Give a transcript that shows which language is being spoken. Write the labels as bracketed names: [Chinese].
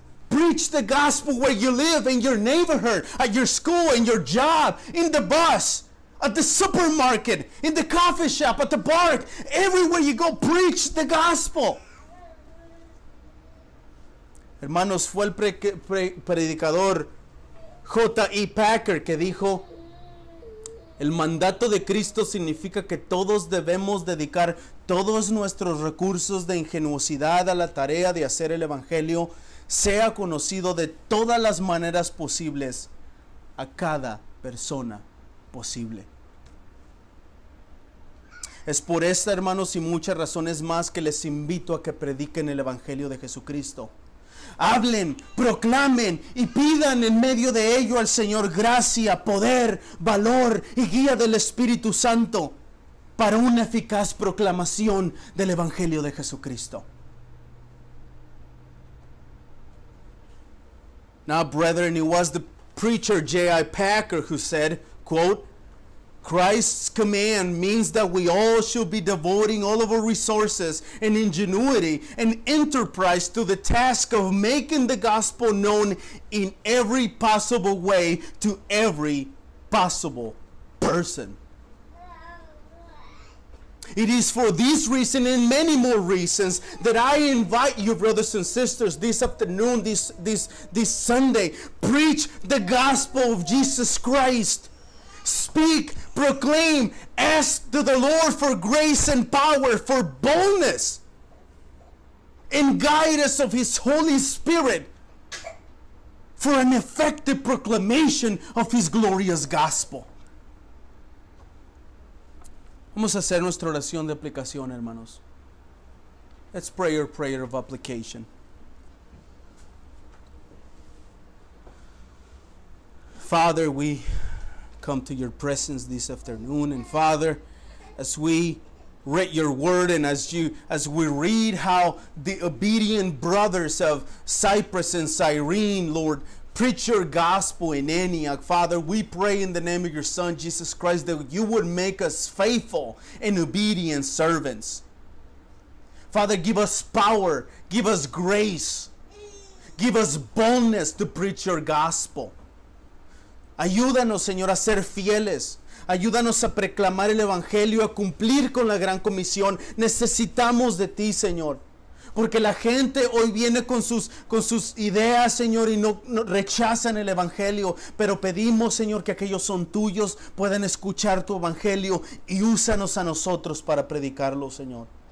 [English] Preach the gospel where you live, in your neighborhood, at your school, in your job, in the bus, at the supermarket, in the coffee shop, at the park. Everywhere you go, preach the gospel. [Spanish] Hermanos, fue el predicador J.I. Packer que dijo: el mandato de Cristo significa que todos debemos dedicar todos nuestros recursos de ingenuidad a la tarea de hacer el Evangelio sea conocido de todas las maneras posibles a cada persona posible. Es por esta, hermanos, y muchas razones más que les invito a que prediquen el Evangelio de Jesucristo. Hablen, proclamen y pidan en medio de ello al Señor gracia, poder, valor y guía del Espíritu Santo para una eficaz proclamación del Evangelio de Jesucristo. [English] Now, brethren, it was the preacher J.I. Packer who said, quote, Christ's command means that we all should be devoting all of our resources and ingenuity and enterprise to the task of making the gospel known in every possible way to every possible person. It is for this reason and many more reasons that I invite you, brothers and sisters, this afternoon, this Sunday, preach the gospel of Jesus Christ. Speak, proclaim, ask to the Lord for grace and power, for boldness and guidance of His Holy Spirit for an effective proclamation of His glorious gospel. [Spanish] Vamos a hacer nuestra oración de aplicación, hermanos. [English] Let's pray our prayer of application. Father, we come to your presence this afternoon, and Father, as we read your word and as we read how the obedient brothers of Cyprus and Cyrene, Lord, preach your gospel in Antioch, Father, we pray in the name of your Son Jesus Christ that you would make us faithful and obedient servants. Father, give us power, give us grace, give us boldness to preach your gospel. [Spanish] Ayúdanos, Señor, a ser fieles. Ayúdanos a proclamar el Evangelio, a cumplir con la gran comisión. Necesitamos de ti, Señor. Porque la gente hoy viene con sus ideas, Señor, y no rechazan el Evangelio. Pero pedimos, Señor, que aquellos son tuyos, puedan escuchar tu Evangelio y úsanos a nosotros para predicarlo, Señor.